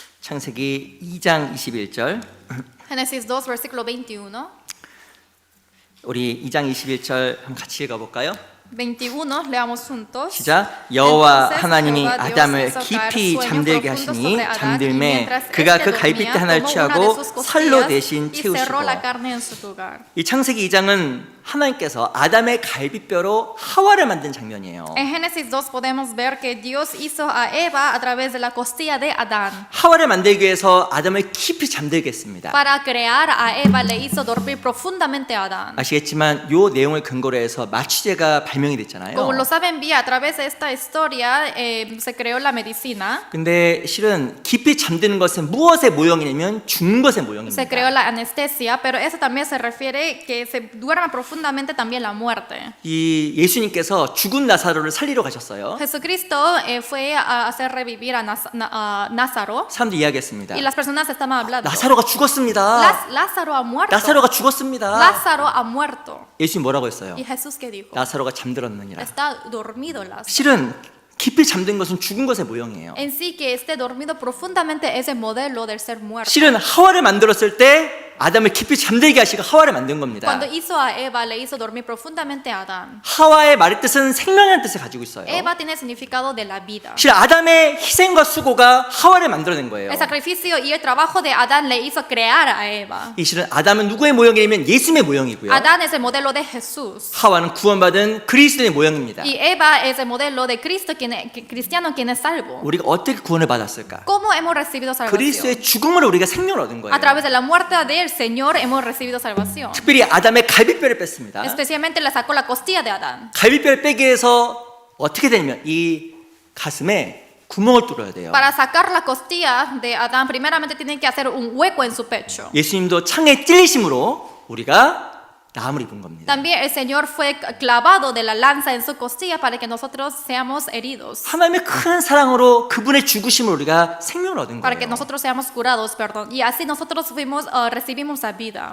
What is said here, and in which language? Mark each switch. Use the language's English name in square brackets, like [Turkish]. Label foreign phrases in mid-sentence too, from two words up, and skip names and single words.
[Korean] 창세기 2장 21절. [Spanish] Génesis 2, versículo 21. [Korean] 우리 2장 21절 한번 같이 읽어볼까요? [Spanish] 21, leamos juntos. [Korean] 시작. 여호와 [Spanish] Entonces [Korean] 하나님이 [Spanish] Jehová Dios [Korean] 아담을 [Spanish] hizo caer [Korean] 깊이 [Spanish] sueño [Korean] 잠들게 [Spanish] profundo [Korean] 하시니 [Spanish] sobre Adán, y [Korean] 잠들매 [Spanish] mientras [Korean] 그가 [Spanish] éste [Korean] 그 갈빗대 [Spanish] dormía, [Korean] 하나를 [Spanish] tomó una de [Korean] 취하고 [Spanish] sus [Korean] 살로 [Spanish] costillas [Korean] 대신 [Spanish] y cerró [Korean] 채우시고. [Spanish] la carne en su lugar. [Korean] 이 창세기 2장은 하나님께서 아담의 갈빗뼈로 하와를 만든 장면이에요. [Spanish] En Génesis 2 podemos ver que Dios hizo a Eva a través de la costilla de Adán. [Korean] 하와를 만들기 위해서 아담을 깊이 잠들게 했습니다. [Spanish] Para crear a Eva le hizo dormir profundamente a Adán. [Korean] 아시겠지만 이 내용을 근거로 해서 마취제가 발명이 됐잖아요. [Spanish] Como lo saben bien, a través de esta historia se creó la medicina. [Korean] 근데 실은 깊이 잠드는 것은 무엇의 모형이냐면 죽는 것의 [Spanish] Se [Korean] 모형입니다. [Spanish] creó la anestesia, pero eso también se refiere que se duerma profundamente también la muerte. [Korean] 이 예수님께서 죽은 나사로를 살리러 가셨어요. [Spanish] Jesucristo fue a hacer revivir a Lázaro [Korean] 사람들이 이야기했습니다. [Spanish] y las personas estaban hablando. [Korean] 나사로가 죽었습니다. [Spanish] Lázaro ha muerto. [Korean] 나사로가 죽었습니다. [Spanish] Lázaro ha muerto. [Korean] 예수님 뭐라고 했어요? [Spanish] Y Jesús que dijo, [Korean] 나사로가 잠들었느니라. [Spanish] está dormido Lázaro. [Korean] 실은 깊이 잠든 것은 죽은 것의 모형이에요. [Spanish] En sí que esté dormido profundamente es el modelo del ser muerto. [Korean] 실은 하와를 만들었을 때 아담을 깊이 잠들게 하시고 하와를 만든 겁니다. [Spanish] Cuando hizo a Eva le hizo dormir profundamente a Adán. [Korean] 하와의 말의 뜻은 생명이라는 뜻을 가지고 있어요. [Spanish] Eva tiene significado de la vida. [Korean] 실은 아담의 희생과 수고가 하와를 만들어낸 거예요. [Spanish] El sacrificio y el trabajo de Adán le hizo crear a Eva. [Korean] 이 실은 아담은 누구의 모형이냐면 예수님의 모형이고요. [Spanish] Adán es el modelo de Jesús. [Korean] 하와는 구원받은 그리스도의 모형입니다. [Spanish] Y Eva es el modelo de Cristo, cristiano quien es salvo. [Korean] 우리가 어떻게 구원을 받았을까? [Spanish] ¿Cómo hemos recibido salvación? [Korean] 그리스도의 죽음으로 우리가 생명을 얻은 거예요. [Spanish] A través de la muerte del Señor hemos recibido salvación. [Korean] 특별히 아담의 갈빗뼈를 뺐습니다. [Spanish] Especialmente le sacó la costilla de Adán. [Korean] 갈빗뼈를 빼기 위해서 어떻게 되냐면 이 가슴에 구멍을 뚫어야 돼요. [Spanish] Para sacar la costilla de Adán, primeramente tienen que hacer un hueco en su pecho. [Korean] 예수님도 창에 찔리심으로 우리가 나음을 입은 겁니다. [Spanish] También el Señor fue clavado de la lanza en su costilla para que nosotros seamos heridos. [Korean] 하나님의 큰 사랑으로 그분의 죽으심으로 우리가 생명을 얻은 [Spanish] Para que [Korean] 거예요. [Spanish] nosotros seamos curados, perdón. Y así nosotros recibimos la vida.